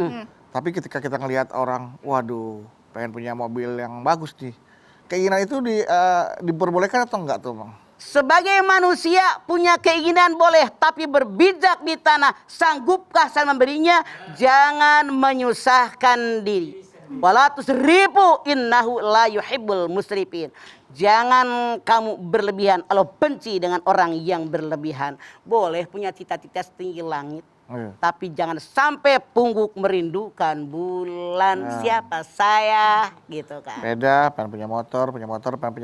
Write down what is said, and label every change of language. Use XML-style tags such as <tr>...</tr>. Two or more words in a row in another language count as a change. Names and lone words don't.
<id>Tapi ketika kita ngelihat orang, waduh, pengen punya mobil yang bagus nih. Keinginan itu diperbolehkan atau enggak tuh, Bang? Sebagai manusia punya keinginan boleh, tapi berbijak di tanah. Sanggupkah saya memberinya? Jangan menyusahkan diri.</id> <ar>ولا تسرفوا إنه لا يحب المسرفين.</ar> <id>Jangan kamu berlebihan. Allah benci dengan orang yang berlebihan. Boleh punya cita-cita setinggi langit. Iya. Tapi jangan sampai pungguk merindukan bulan. Siapa saya gitu kan. Beda, pengen punya motor, pengen punya</id>